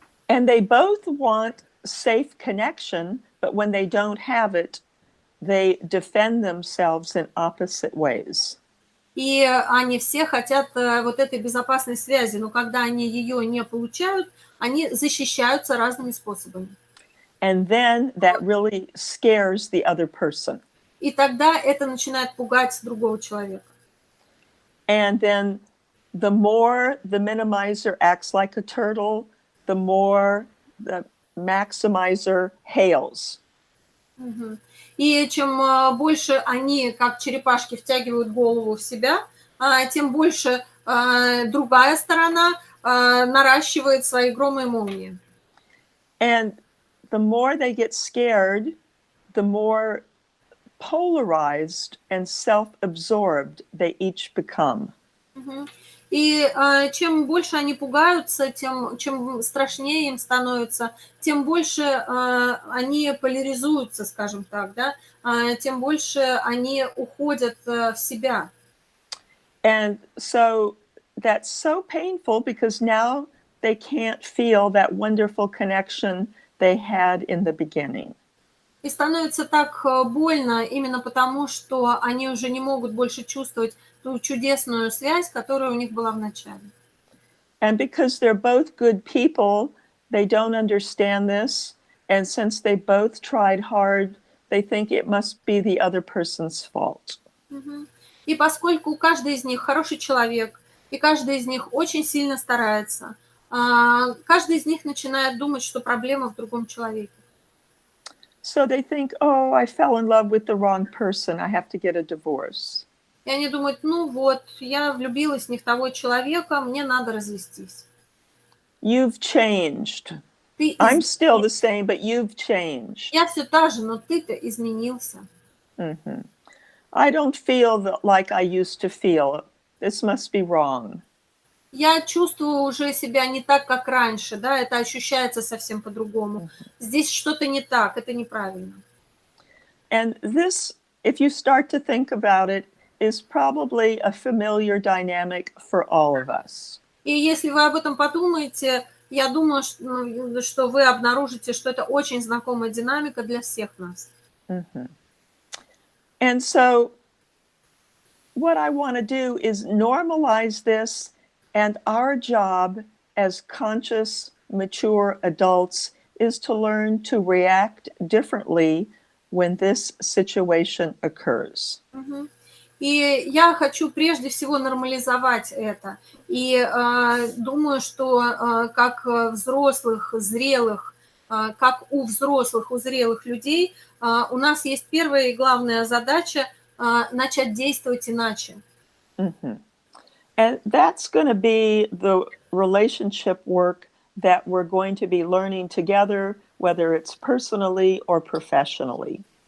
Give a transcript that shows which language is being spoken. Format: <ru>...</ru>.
<en>And they both want safe connection, but when they don't have it, they defend themselves in opposite ways.</en> <ru>И они все хотят вот этой безопасной связи, но когда они ее не получают, они защищаются разными способами.</ru> <en>And then that really scares the other person.</en> <ru>И тогда это начинает пугать другого человека.</ru> <en>And then the more the minimizer acts like a turtle, the more the maximizer hails.</en> <ru>И чем больше они, как черепашки, втягивают голову в себя, тем больше другая сторона наращивает свои громы и молнии.</ru> <en>And the more they get scared, the more polarized and self-absorbed they each become.</en> <ru>И чем больше они пугаются, чем страшнее им становится, тем больше они поляризуются, скажем так, да, тем больше они уходят в себя.</ru> <en>And so that's so painful because now they can't feel that wonderful connection they had in the beginning.</en> <ru>И становится так больно именно потому, что они уже не могут больше чувствовать ту чудесную связь, которая у них была в начале.</ru> <en>And because they're both good people, they don't understand this. And since they both tried hard, they think it must be the other person's fault.</en> <ru>И поскольку каждый из них хороший человек, и каждый из них очень сильно старается, каждый из них начинает думать, что проблема в другом человеке.</ru> <en>So they think, oh, I fell in love with the wrong person. I have to get a divorce.</en> <ru>И они думают, ну вот, я влюбилась не в того человека, мне надо развестись.</ru> <en>You've changed. I'm still the same, but you've changed.</en> <ru>Я все та же, но ты-то изменился.</ru> <en>I don't feel like I used to feel. This must be wrong.</en> <ru>Я чувствую уже себя не так, как раньше, да, это ощущается совсем по-другому. Здесь что-то не так, это неправильно.</ru> <en>And this, if you start to think about it, is probably a familiar dynamic for all of us.</en> <ru>И если вы об этом подумаете, я думаю, что вы обнаружите, что это очень знакомая динамика для всех нас.</ru> <en>And so what I want to do is normalize this, and our job as conscious, mature adults is to learn to react differently when this situation occurs.</en> <ru>И я хочу прежде всего нормализовать это. И думаю, что как взрослых, зрелых, как у взрослых, у зрелых людей, у нас есть первая и главная задача начать действовать иначе.</ru> <en>And that's going to be the relationship work that we're going to be learning together, whether it's personally or professionally.</en>